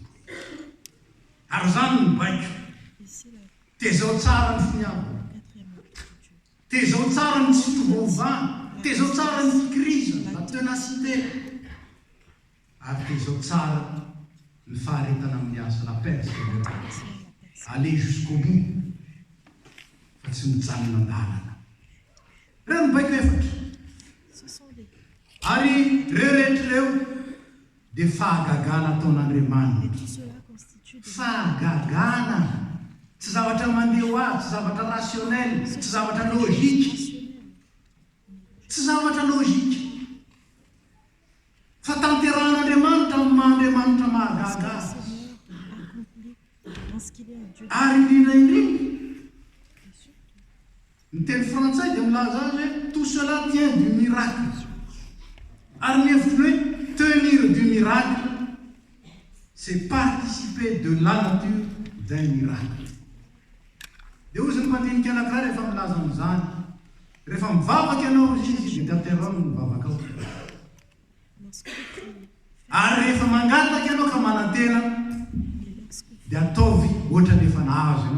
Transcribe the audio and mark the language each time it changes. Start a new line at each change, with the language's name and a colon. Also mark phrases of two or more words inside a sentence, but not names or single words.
Malagasy: Ary zany ny baiko tezao tsara ny finiavana, tezao tsara ny tsy fitovovana, tezao tsara ny fikiriza,
French: la ténacité,
Malagasy: ary tezao tsara ny faharetana amin'ny asa,
French: la persévérance, aller jusqu'au bout,
Malagasy: fa tsy mijanona an-dalana. Reo ny baiko efatra. Ary reo rehetrareo dia fahagagana ataon'Andriamanitra. Fahagagana, tsy zavatra mandeha ho azy, tsy zavatra rationnel, tsy zavatra logika, tsy zavatra logika. Fa tanteran'Andriamanitra amin'ny maha-Andriamanitra mahagaga azy. Ary indrindraindrindra ny teny frantsay dia milaza azy hoe
French: tout cela tient du miracle.
Malagasy: Ary mihevitra hoe
French: tenir du miracle, c'est participer de la nature d'un miracle.
Malagasy: Dia ozy ny mandinika anankiray rehefa milaza amin'izany, rehefa mivavaka ianao izy dia tanterao no mivavaka ao. Ary rehefa mangataka ianao ka manantena dia ataovy ohatra nefa nahazo ianao.